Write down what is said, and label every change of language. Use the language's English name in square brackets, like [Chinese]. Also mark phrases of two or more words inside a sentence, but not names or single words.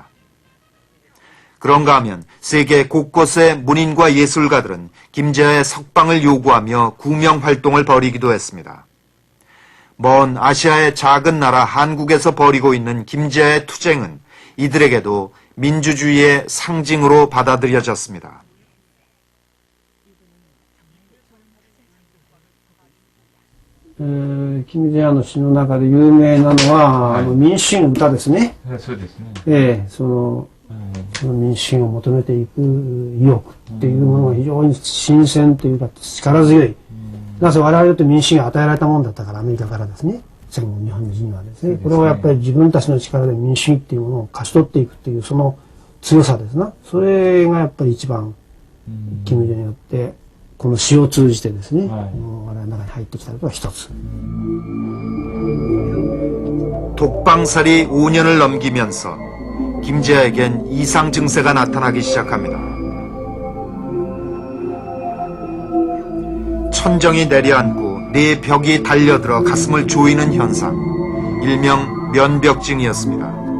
[Korean] 그런가 하면 세계 곳곳의 문인과 예술가들은 김지아의 석방을 요구하며 구명 활동을 벌이기도 했습니다. 먼 아시아의 작은 나라 한국에서 벌이고 있는 김지아의 투쟁은 이들에게도 민주주의의 상징으로 받아들여졌습니다. [Japanese] 김재환の詩の中で有名なのは、民主主義の歌ですね。そうですね。その民主主義を求めていく意欲っていうものが非常に新鮮というか力強い。なぜ我々にとって民主主義が与えられたものだったから、アメリカからですね。戦後日本人はですね。これをやっぱり自分たちの力で民主主義っていうものを勝ち取っていくっていうその強さですな。それがやっぱり一番、金正恩によって、この詩を通じてですね、我々の中に入ってきたことが一つ。 [Korean] 독방살이 5년을 넘기면서 김지아에겐 이상 증세가 나타나기 시작합니다. 천정이 내려앉고 네 벽이 달려들어 가슴을 조이는 현상, 일명 면벽증이었습니다.